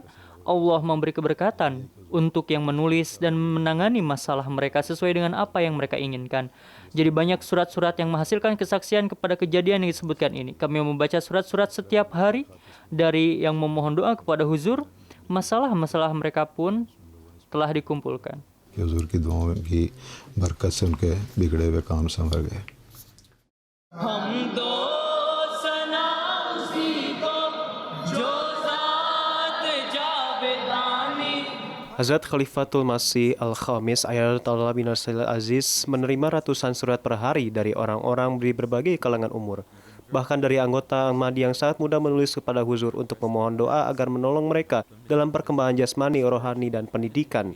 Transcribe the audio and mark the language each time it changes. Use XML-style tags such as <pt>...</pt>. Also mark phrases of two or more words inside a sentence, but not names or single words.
<id>Allah memberi keberkatan untuk yang menulis dan menangani masalah mereka sesuai dengan apa yang mereka inginkan. Jadi banyak surat-surat yang menghasilkan kesaksian kepada kejadian yang disebutkan ini. Kami membaca surat-surat setiap hari dari yang memohon doa kepada Huzur. Masalah-masalah mereka pun telah dikumpulkan.</id> <ur>حضور کی دعاؤں کی برکت سے ان کے بگڑے ہوئے کام سنور گئے.</ur> <id>Hazrat Khalifatul Masih Al-Khamis Ayatullah bin Nasir Aziz menerima ratusan surat per hari dari orang-orang di berbagai kalangan umur. Bahkan dari anggota Ahmadi yang sangat muda menulis kepada Huzur untuk memohon doa agar menolong mereka dalam perkembangan jasmani, rohani, dan pendidikan.</id>